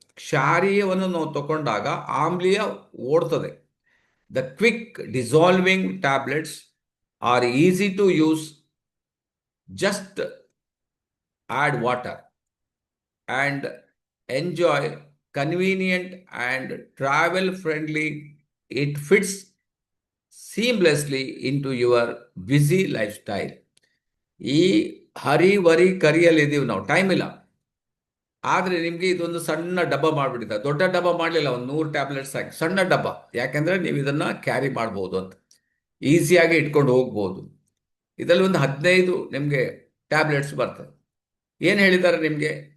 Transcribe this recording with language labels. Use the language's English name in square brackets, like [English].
[Kannada] ಕ್ಷಾರೀಯವನ್ನು ನಾವು ತಗೊಂಡಾಗ ಆಮ್ಲೀಯ ಓಡ್ತದೆ. [English] The quick dissolving tablets are easy to use, just add water and enjoy, convenient and travel friendly. It fits seamlessly into your busy lifestyle. [Kannada] ಈ ಹರಿವರಿ ಕರಿಯಲ್ಲಿ ಇದೀವಿ ನಾವು, time ಇಲ್ಲ. ಆದ್ರೆ ನಿಮ್ಗೆ ಇದೊಂದು ಸಣ್ಣ ಡಬ್ಬ ಮಾಡ್ಬಿಟ್ಟಿದ್ದಾರೆ, ದೊಡ್ಡ ಡಬ್ಬ ಮಾಡಲಿಲ್ಲ, ಒಂದು 100 ಟ್ಯಾಬ್ಲೆಟ್ಸ್ ಹಾಕಿ ಸಣ್ಣ ಡಬ್ಬ, ಯಾಕೆಂದ್ರೆ ನೀವು ಇದನ್ನ ಕ್ಯಾರಿ ಮಾಡ್ಬೋದು ಅಂತ, ಈಸಿಯಾಗಿ ಇಟ್ಕೊಂಡು ಹೋಗ್ಬೋದು. ಇದರಲ್ಲಿ ಒಂದು 15 ನಿಮಗೆ ಟ್ಯಾಬ್ಲೆಟ್ಸ್ ಬರ್ತದೆ. ಏನು ಹೇಳಿದ್ದಾರೆ ನಿಮಗೆ,